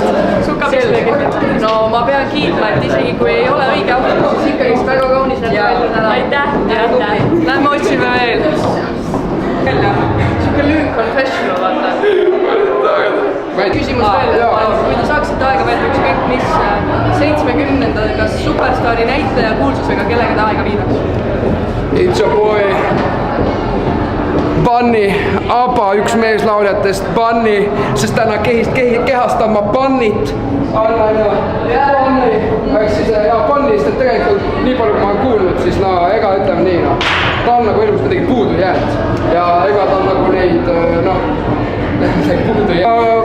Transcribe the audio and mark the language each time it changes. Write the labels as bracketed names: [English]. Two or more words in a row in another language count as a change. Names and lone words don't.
[Estonian] no ma pean kiitma, et isegi kui ei ole õige outfit, siis ikkagist väga kaunis näeb välja täna. aitäh. Lähme otsime veel. Siuke lüünk confessional, vaata. Küsimus veel, kui te saaksite aega veeta ükskõik mis 70-ndal, kas superstaari näitleja kuulsusega kellega te aega viidaks? [English] It's your boy Bunny, Aba, [Estonian] üks meeslauljatest, Bunny, sest täna kehastan ma Bunnit. Bunny, ehk siis Bunnist, et tegelikult nii palju kui ma olen kuulnud, siis no ega ütleme nii, no ta on nagu elus midagi puudu jäänud ja ega ta on nagu neid, noh, midagi puudu jäänud.